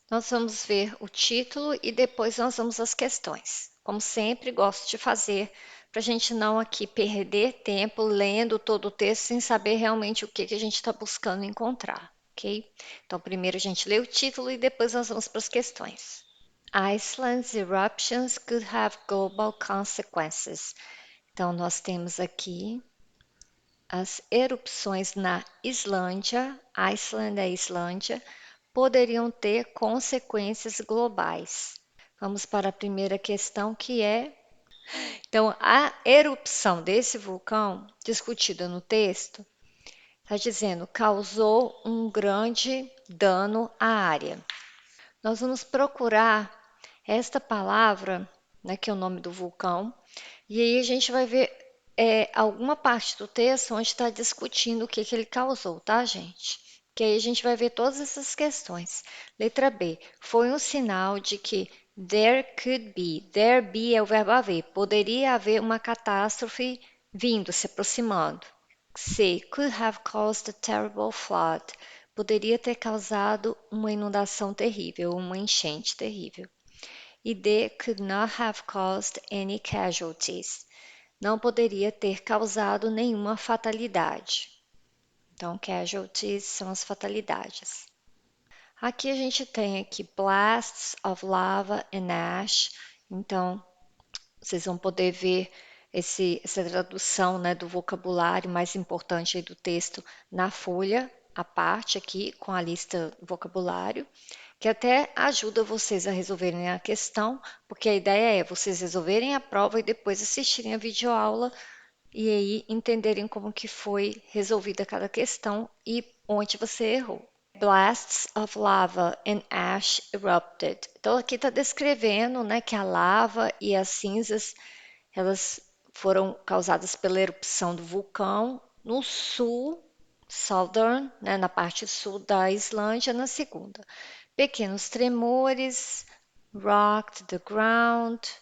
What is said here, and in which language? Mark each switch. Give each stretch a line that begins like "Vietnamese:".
Portuguese: Nós vamos ver o título e depois nós vamos às questões. Como sempre, gosto de fazer para a gente não aqui perder tempo lendo todo o texto sem saber realmente o que a gente está buscando encontrar, ok? Então, primeiro a gente lê o título e depois nós vamos para as questões.
English: Iceland's eruptions could have global consequences.
Portuguese: Então, nós temos aqui as erupções na Islândia, Iceland é Islândia, poderiam ter consequências globais. Vamos para a primeira questão, que é: então, a erupção desse vulcão, discutida no texto, está dizendo causou um grande dano à área. Nós vamos procurar esta palavra, né, que é o nome do vulcão, e aí a gente vai ver alguma parte do texto onde está discutindo o que ele causou, tá, gente? Que aí a gente vai ver todas essas questões. Letra B. Foi um sinal de que
English: there could be.
Portuguese: There be é o verbo haver. Poderia haver uma catástrofe vindo, se aproximando. C.
English: Could have caused a terrible flood.
Portuguese: Poderia ter causado uma inundação terrível, uma enchente terrível. E D.
English: Could not have caused any casualties.
Portuguese: Não poderia ter causado nenhuma fatalidade. Então, casualties são as fatalidades. Aqui a gente tem aqui
English: blasts of lava and ash.
Portuguese: Então, vocês vão poder ver essa tradução, né, do vocabulário mais importante aí do texto na folha, a parte aqui com a lista do vocabulário, que até ajuda vocês a resolverem a questão, porque a ideia é vocês resolverem a prova e depois assistirem a videoaula e aí entenderem como que foi resolvida cada questão e onde você errou.
English: Blasts of lava and ash erupted.
Portuguese: Então aqui está descrevendo, né, que a lava e as cinzas elas foram causadas pela erupção do vulcão no sul, southern, né, na parte sul da Islândia, na segunda. Pequenos tremores,
English: rocked the ground.